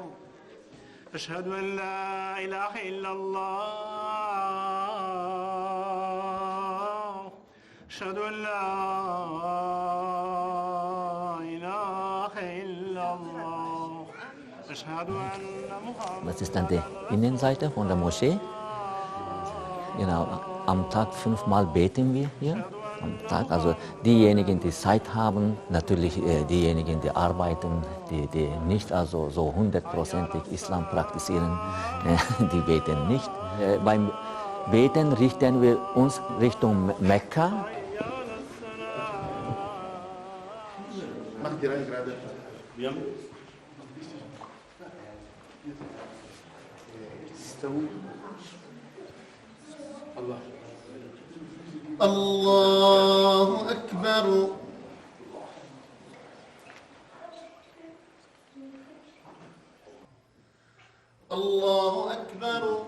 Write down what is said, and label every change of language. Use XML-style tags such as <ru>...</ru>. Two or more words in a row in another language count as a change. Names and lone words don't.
<ar>أشهد أن لا إله إلا الله. أشهد أن لا إله إلا الله. أشهد أن محمد.</ar> <de>Das ist dann die Innenseite von der Moschee. Genau, am Tag 5-mal beten wir hier. Am Tag. Also diejenigen, die Zeit haben, natürlich diejenigen, die arbeiten, die nicht also so 100%ig Islam praktizieren, die beten nicht. Beim Beten richten wir uns Richtung Mekka. Mach die rein gerade. Ja.</de> <ar>الله أكبر الله أكبر</ar>